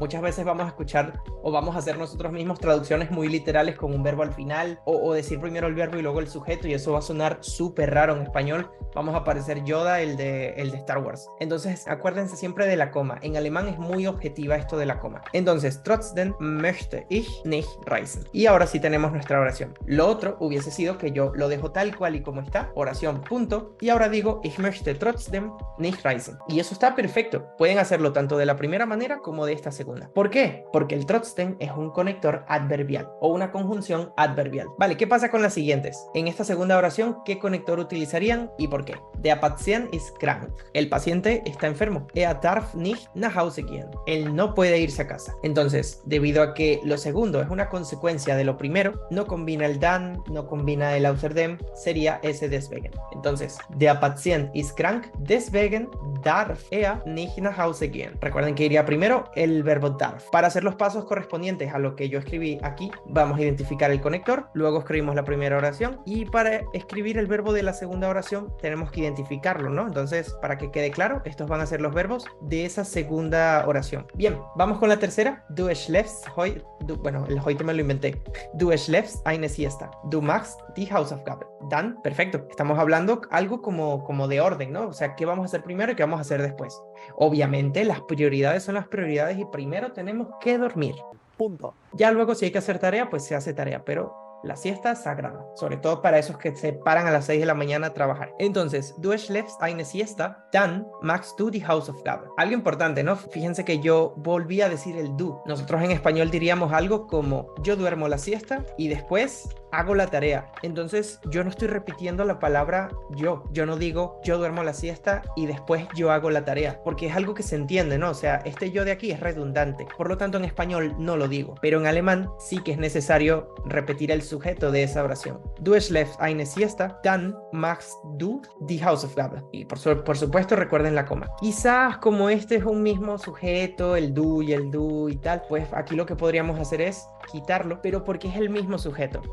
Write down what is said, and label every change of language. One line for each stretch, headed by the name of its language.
Spanish: Muchas veces vamos a escuchar o vamos a hacer nosotros mismos traducciones muy literales con un verbo al final, o decir primero el verbo y luego el sujeto, y eso va a sonar súper raro en español. Vamos a parecer Yoda, el de Star Wars. Entonces acuérdense siempre de la coma. En alemán es muy objetiva esto de la coma.
German: Entonces trotzdem möchte ich nicht reisen.
Spanish: Y ahora sí tenemos nuestra oración. Lo otro hubiese sido que yo lo dejo tal cual y como está, oración, punto, y ahora digo
German: ich möchte trotzdem nicht reisen.
Spanish: Y eso está perfecto. Pueden hacerlo tanto de la primera manera como de esta segunda. ¿Por qué? Porque el trotzdem es un conector adverbial o una conjunción adverbial. Vale, ¿qué pasa con las siguientes? En esta segunda oración, ¿qué conector utilizarían y por qué?
German: Der Patient ist krank.
Spanish: El paciente está enfermo.
German: Er darf nicht nach Hause gehen.
Spanish: Él no puede irse a casa. Entonces, debido a que lo segundo es una consecuencia de lo primero, no combina el dann, no combina el außerdem, sería ese deswegen.
German: Entonces, der Patient ist krank, deswegen darf er nicht nach Hause gehen.
Spanish: Recuerden que iría primero el verbo darf. Para hacer los pasos correspondientes a lo que yo escribí aquí, vamos a identificar el conector, luego escribimos la primera oración y para escribir el verbo de la segunda oración tenemos que identificarlo, ¿no? Entonces, para que quede claro, estos van a ser los verbos de esa segunda oración. Bien, vamos con la tercera.
German: Du schläfst heute,
Spanish: bueno, el heute me lo inventé.
German: Du schläfst eine siesta. Du machst die Hausaufgabe.
Spanish: Dan, perfecto. Estamos hablando algo como de orden, ¿no? O sea, ¿qué vamos a hacer primero y qué vamos a hacer después? Obviamente, las prioridades son las prioridades y primero tenemos que dormir. Punto. Ya luego, si hay que hacer tarea, pues se hace tarea, pero la siesta es sagrada, sobre todo para esos que se paran a las 6 de la mañana a trabajar.
German: Entonces, du schläfst eine siesta, dann machst du die Hausaufgabe.
Spanish: Algo importante, ¿no? Fíjense que yo volví a decir el du. Nosotros en español diríamos algo como yo duermo la siesta y después hago la tarea. Entonces, yo no estoy repitiendo la palabra yo. Yo no digo yo duermo la siesta y después yo hago la tarea, porque es algo que se entiende, ¿no? O sea, este yo de aquí es redundante. Por lo tanto, en español no lo digo. Pero en alemán sí que es necesario repetir el sujeto de esa oración.
German: Du schläfst eine siesta, dann machst du die Hausaufgabe.
Spanish: Y por supuesto recuerden la coma. Quizás como este es un mismo sujeto, el du y tal, pues aquí lo que podríamos hacer es quitarlo, pero porque es el mismo sujeto.